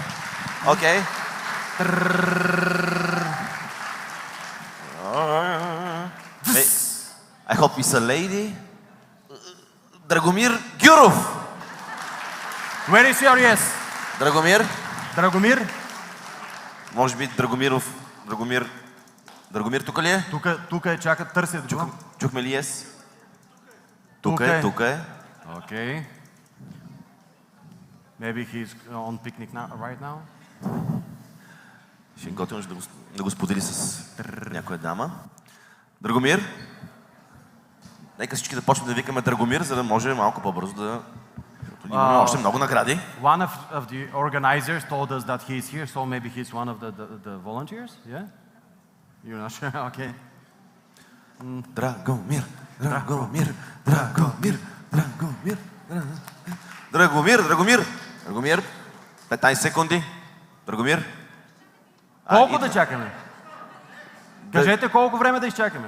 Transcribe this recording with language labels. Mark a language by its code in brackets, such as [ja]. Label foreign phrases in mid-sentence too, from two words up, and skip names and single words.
[en] Okay. Hey, I hope it's a lady. Dragomir Gyurov. Where is your yes? Dragomir? Dragomir? [bg] Може би Драгомиров. Драгомир тук ли е? Тук е, чака, търся го. Чухме ли yes? Тук е. [en] Okay. Maybe he's on picnic now, right now. [bg] Ще готвим да го сподели с някоя дама. Драгомир? Нека всички да почнем да викаме Драгомир, за да може малко по-бързо да... Имаме още много награди. [en] One of the organizers told us that he is here, so maybe he's one of the volunteers, yeah? You're not sure? Okay. [bg] Драгомир, Драгомир, Драгомир, Драгомир, Драгомир, Драгомир, Драгомир, 15 секунди. Драгомир. Колко да чакаме? Кажете колко време да изчакаме.